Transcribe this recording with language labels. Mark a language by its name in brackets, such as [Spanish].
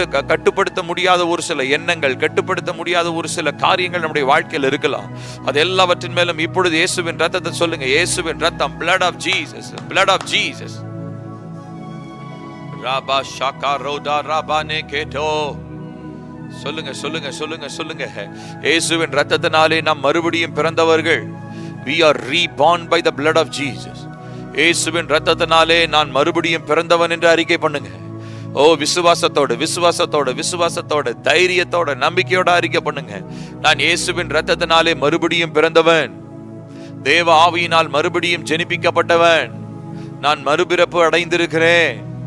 [Tamil] கட்டுப்படுத்த முடியாத ஒரு சில எண்ணங்கள், கட்டுப்படுத்த முடியாத ஒரு சில காரியங்கள் நம்முடைய வாழ்க்கையில் இருக்கலாம். அது எல்லாவற்றின் மேலும் இப்பொழுது இயேசுவின் ரத்தத்தை சொல்லுங்க. இயேசுவின் ரத்தம், [English] blood of Jesus, blood of Jesus. ராபா ஷாகா ரோடா ராபானே கேட்டோ. [Tamil] சொல்லுங்க, சொல்லுங்க, சொல்லுங்க, சொல்லுங்க. இயேசுவின் ரத்தத்தினாலே நாம் மறுபடியும் பிறந்தவர்கள். [English] We are reborn by the blood of Jesus. [Tamil] இயேசுவின் ரத்தத்தினாலே நான் மறுபடியும் பிறந்தவன் என்று அறிக்கை பண்ணுங்க. விசுவாசத்தோடு, விசுவாசத்தோடு, விசுவாசத்தோடு, தைரியத்தோட, நம்பிக்கையோட அறிக்கை பண்ணுங்க. நான் இயேசுவின் ரத்தத்தினாலே மறுபடியும் பிறந்தவன், தேவ ஆவியினால் மறுபடியும் ஜெனிப்பிக்கப்பட்டவன், நான் மறுபிறப்பு அடைந்திருக்கிறேன்.